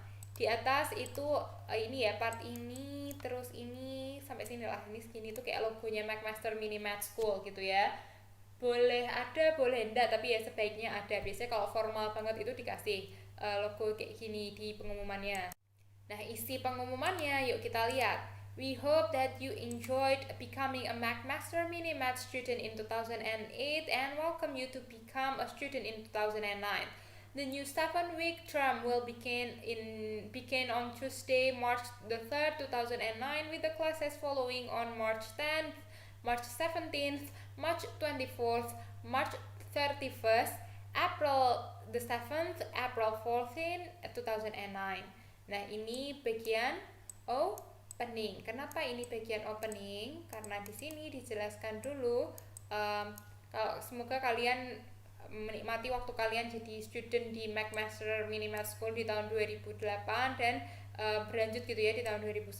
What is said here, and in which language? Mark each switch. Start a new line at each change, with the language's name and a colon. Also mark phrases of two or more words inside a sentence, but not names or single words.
Indonesian: Di atas itu ini ya, part ini, terus ini sampai sini lah, ini segini tuh kayak logonya McMaster Mini Med School gitu ya. Boleh ada, boleh enggak, tapi ya sebaiknya ada. Biasanya kalau formal banget itu dikasih logo kayak gini di pengumumannya. Nah, isi pengumumannya yuk kita lihat.
English: We hope that you enjoyed becoming a McMaster Mini Med student in 2008 and welcome you to become a student in 2009. The new 7-week term will begin on Tuesday, March the 3rd, 2009, with the classes following on March 10th, March 17th, March 24th, March 31st, April the 7th, April 14th, 2009.
Indonesian: Nah, ini bagian opening. Kenapa ini bagian opening? Karena di sini dijelaskan dulu kalau semoga kalian menikmati waktu kalian jadi student di McMaster Minimath School di tahun 2008 dan berlanjut gitu ya di tahun 2009.